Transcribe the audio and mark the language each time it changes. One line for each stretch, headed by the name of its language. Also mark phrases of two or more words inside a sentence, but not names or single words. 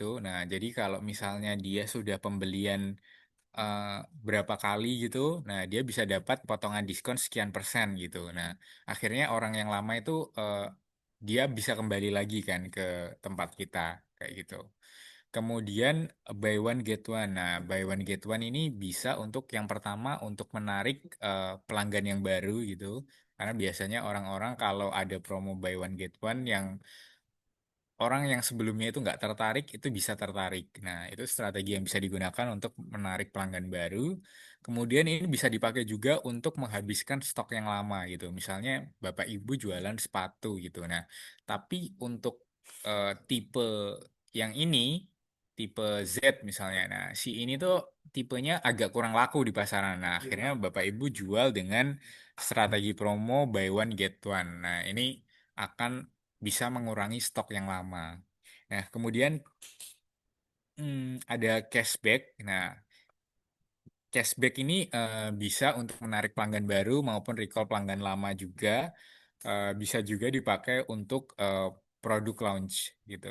Indonesian: Nah, jadi kalau misalnya dia sudah pembelian eh, berapa kali gitu, nah dia bisa dapat potongan diskon sekian persen gitu. Nah, akhirnya orang yang lama itu dia bisa kembali lagi kan ke tempat kita kayak gitu.
English: Kemudian buy one get one.
Indonesian: Nah,
English: buy one get one
Indonesian: ini bisa untuk yang pertama untuk menarik pelanggan yang baru gitu. Karena biasanya orang-orang kalau ada promo
English: buy one get one
Indonesian: yang orang yang sebelumnya itu nggak tertarik itu bisa tertarik. Nah, itu strategi yang bisa digunakan untuk menarik pelanggan baru. Kemudian ini bisa dipakai juga untuk menghabiskan stok yang lama gitu. Misalnya Bapak Ibu jualan sepatu gitu. Nah, tapi untuk tipe yang ini, tipe Z misalnya. Nah, si ini tuh tipenya agak kurang laku di pasaran. Nah, akhirnya Bapak Ibu jual dengan strategi promo
English: buy one get one.
Indonesian: Nah, ini akan bisa mengurangi stok yang lama. Nah, kemudian ada cashback. Nah, cashback ini bisa untuk menarik pelanggan baru maupun recall pelanggan lama juga. Bisa juga dipakai untuk produk launch gitu.